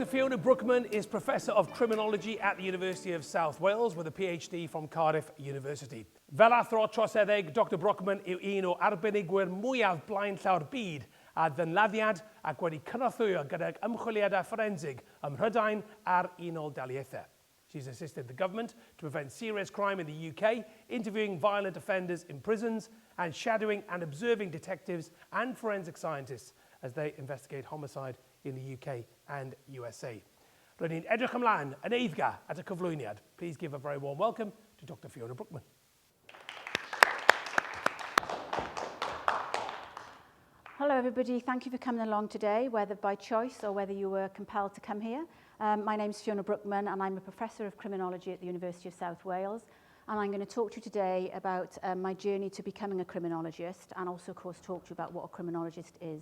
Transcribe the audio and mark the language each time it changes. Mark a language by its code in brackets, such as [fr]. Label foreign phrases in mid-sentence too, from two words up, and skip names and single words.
[en] Fiona Brookman is Professor of Criminology at the University of South Wales with a PhD from Cardiff University. [cy] Fel Athro Troseddeg, Dr Brookman yw un o arbenigwyr mwyaf blaenllaw'r byd a ddynladdiad ac wedi cynorthwyo gydag ymchwiliadau forensig ym Mhrydain a'r Unol Daleithiau. [en] She's assisted the government to prevent serious crime in the UK, interviewing violent offenders in prisons and shadowing and observing detectives and forensic scientists as they investigate homicide in the UK and USA. [cy] Rydyn ni'n edrych ymlaen yn eiddga at y cyflwyniad. [en] Please give a very warm welcome to Dr Fiona Brookman. Hello everybody, thank you for coming along today, whether by choice or whether you were compelled to come here. My name's Fiona Brookman and I'm a Professor of Criminology at the University of South Wales, and I'm going to talk to you today about my journey to becoming a criminologist, and also of course talk to you about what a criminologist is.